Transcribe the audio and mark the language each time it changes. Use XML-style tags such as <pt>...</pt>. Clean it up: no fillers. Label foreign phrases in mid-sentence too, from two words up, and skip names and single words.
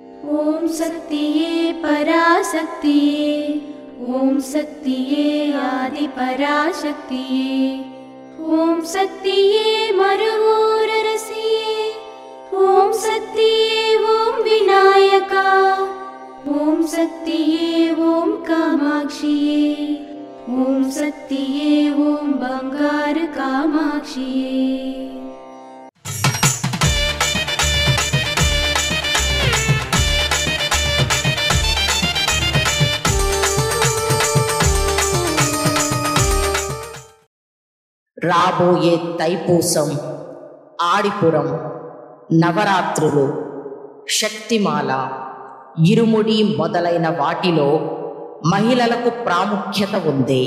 <ta>ஓம் சக்தியே பராசக்தியே ஓம் சக்தியே ஆதி பராசக்தியே ஓம் சக்தியே மருவூர் அரசியே ஓம் சக்தியே ஓம் விநாயகா ஓம் சக்தியே ஓம் காமாட்சியே ஓம் சக்தியே ஓம் பங்காரு காமாட்சியே।</ta> <te>రాబోయే తైపూసం, ఆడిపురం, నవరాత్రులు, శక్తిమాల, ఇరుముడి మొదలైన వాటిలో మహిళలకు ప్రాముఖ్యత ఉంది.</te>